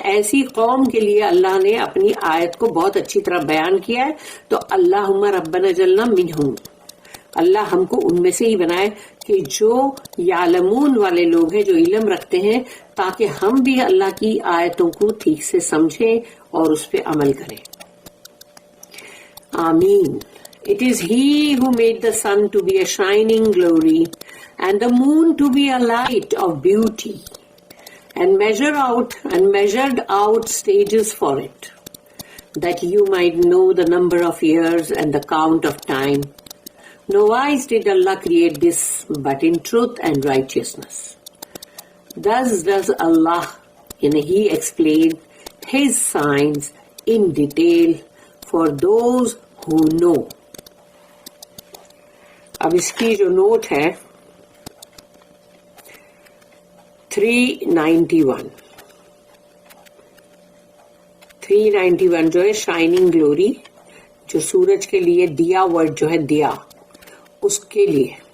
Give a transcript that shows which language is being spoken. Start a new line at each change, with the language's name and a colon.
Urdu: ایسی قوم کے لیے اللہ نے اپنی آیت کو بہت اچھی طرح بیان کیا ہے. تو
Arabic: اللہم ربنا جلنا منہم،
Urdu: اللہ ہم کو ان میں سے ہی بنائے کہ جو یعلمون والے لوگ ہیں، جو علم رکھتے ہیں، تاکہ ہم بھی اللہ کی آیتوں کو ٹھیک سے سمجھیں اور اس پہ عمل کریں. آمین.
English: It is he who made the sun to be a shining glory and the moon to be a light of beauty, and measured out stages for it, that you might know the number of years and the count of time. No wise did Allah create this, but in truth and righteousness. Thus does Allah, and He explained His signs in detail for those who know.
Urdu: اب اس کی جو note ہے 391 جو ہے shining glory, جو سورج کے لیے دیا ورڈ جو ہے دیا اس کے لیے.